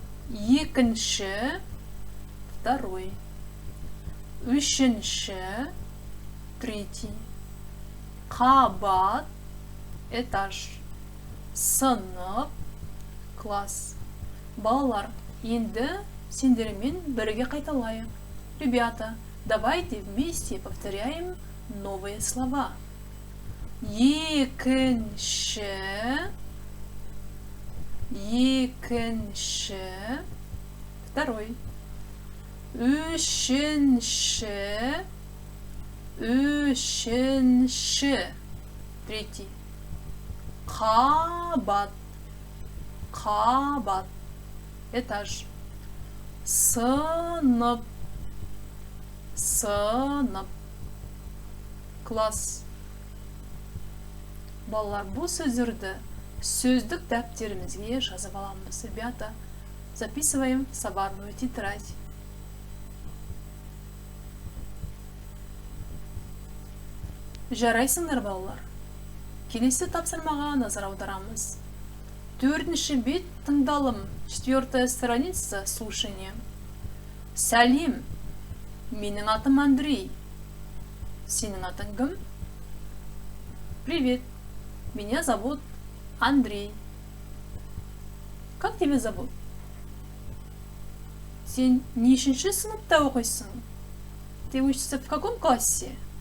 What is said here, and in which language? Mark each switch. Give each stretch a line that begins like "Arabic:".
Kazakh: 2-ші,
Russian: второй.
Kazakh: 3-ші,
Russian: третий.
Kazakh: Қабат,
Russian: этаж.
Kazakh: Сынып,
Russian: класс.
Kazakh: Балалар, енді сендермен бірге қайталайық.
Russian: Ребята, давайте вместе повторяем новые слова.
Kazakh: 2-ші, 2-ші,
Russian: второй.
Kazakh: 3-ші, 3-ші,
Russian: третий.
Kazakh: Қабат, қабат,
Russian: этаж.
Kazakh: Сынып, сынып,
Russian: класс.
Kazakh: Балалар, бұл сөздерді сөздік дәптерімізге жазып аламыз.
Russian: Ребята, записываем в соборную тетрадь.
Kazakh: Жарайсыңдар, балалар. Келесі тапсырмаға назар аударамыз. 4-ші бет тыңдалым.
Russian: 4-я страница слушания.
Kazakh: Сәлем, менің атым Андрей. Сенің атың кім?
Russian: Привет, меня зовут Андрей. Как тебя зовут?
Kazakh: Сен нешінші сыныпта оқисың?
Russian: Ты учишься в каком классе?